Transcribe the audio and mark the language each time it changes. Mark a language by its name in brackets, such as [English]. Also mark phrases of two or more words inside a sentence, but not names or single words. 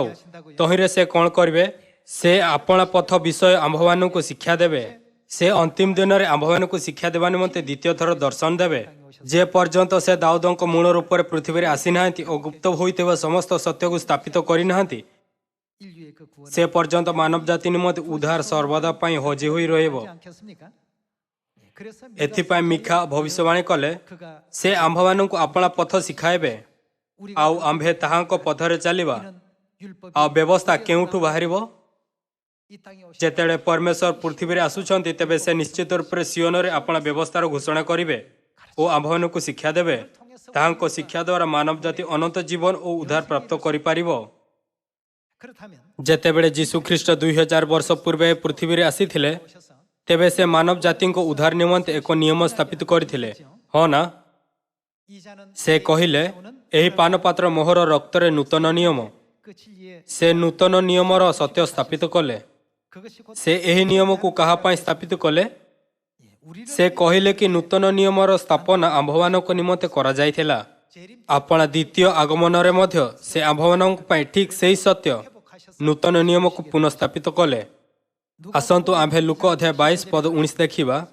[Odia] ତହିଁରେ ସେ କ'ଣ କରିବେ? ସେ ଆପଣା ପଥ ବିଷୟ ଆମ୍ଭମାନଙ୍କୁ ଶିକ୍ଷା ଦେବେ। ସେ ଅନ୍ତିମ ଦିନରେ ଆମ୍ଭମାନଙ୍କୁ ଶିକ୍ଷା ଦେବା ନିମନ୍ତେ ଦ୍ୱିତୀୟ ଥର ଦର୍ଶନ ଦେବେ। ଯେ ପର୍ଯ୍ୟନ୍ତ ସେ ଦାଉଦଙ୍କ ମୂଳ ରୂପରେ ପୃଥିବୀରେ ଆସିନାହାନ୍ତି ଓ ଗୁପ୍ତ ହୋଇଥିବା ସମସ୍ତ ସତ୍ୟକୁ ସ୍ଥାପିତ କରିନାହାନ୍ତି, [Korean] 인류의 그 구원을 [Odia] ସେ ପର୍ଯ୍ୟନ୍ତ ମାନବ ଜାତି ନିମନ୍ତେ ଉଦ୍ଧାର ସର୍ବଦା ପାଇଁ ହଜି ହୋଇ ରହିବ। [Korean] 하지 않겠습니까? 그래서 [Odia] ଏଥିପାଇଁ ମିଖା ଭବିଷ୍ୟବାଣୀ କଲେ, [Korean] 그가 [Odia] ସେ ଆମ୍ଭମାନଙ୍କୁ ଆପଣା ପଥ ଶିଖାଇବେ ଆଉ ଆମ୍ଭେ ତାହାଙ୍କ ପଥରେ ଚାଲିବା। [Korean] 이는 율법이 [Odia] ଆଉ ବ୍ୟବସ୍ଥା କେଉଁଠୁ ବାହାରିବ? [Korean] 이 땅에 오신 [Odia] ଯେତେବେଳେ ପରମେଶ୍ୱର ପୃଥିବୀରେ ଆସୁଛନ୍ତି, ତେବେ ସେ ନିଶ୍ଚିତ ରୂପରେ ସିଓନରେ ଆପଣା ବ୍ୟବସ୍ଥାର ଘୋଷଣା କରିବେ ଓ ଆମ୍ଭମାନଙ୍କୁ ଶିକ୍ଷା ଦେବେ। ତାହାଙ୍କ ଶିକ୍ଷା ଦ୍ୱାରା ମାନବ ଜାତି ଅନନ୍ତ ଜୀବନ ଓ ଉଦ୍ଧାର ପ୍ରାପ୍ତ କରିପାରିବ। [Korean] 그렇다면 [Odia] ଯେତେବେଳେ ଯୀଶୁ ଖ୍ରୀଷ୍ଟ 2000 ବର୍ଷ ପୂର୍ବେ ପୃଥିବୀରେ ଆସିଥିଲେ, [Korean] 오셔서 [Odia] ତେବେ ସେ ମାନବ ଜାତିଙ୍କ ଉଦ୍ଧାର ନିମନ୍ତେ ଏକ ନିୟମ ସ୍ଥାପିତ କରିଥିଲେ, ହଁ ନା? [Korean] 이 자는 [Odia] ସେ କହିଲେ, ଏହି ପାନପାତ୍ର ମୋହର ରକ୍ତରେ ନୂତନ ନିୟମ। [Korean] 그 진리의 [Odia] ସେ ନୂତନ ନିୟମର ସତ୍ୟ ସ୍ଥାପିତ କଲେ। [Korean] 그것이 곧 [Odia] ସେ ଏହି ନିୟମକୁ କାହା ପାଇଁ ସ୍ଥାପିତ କଲେ? [Korean] 우리를 [Odia] ସେ କହିଲେ କି ନୂତନ ନିୟମର ସ୍ଥାପନା ଆମ୍ଭମାନଙ୍କ ନିମନ୍ତେ କରାଯାଇଥିଲା। [Korean] 제 [Odia] ଆପଣା ଦ୍ୱିତୀୟ ଆଗମନରେ ମଧ୍ୟ ସେ ଆମ୍ଭମାନଙ୍କ ପାଇଁ ଠିକ୍ ସେହି ସତ୍ୟ ନୂତନ ନିୟମକୁ ପୁନଃସ୍ଥାପିତ କଲେ। ଆସନ୍ତୁ ଆମ୍ଭେ ଲୁକ ଅଧ୍ୟାୟ 22 ପଦ 19 ଦେଖିବା।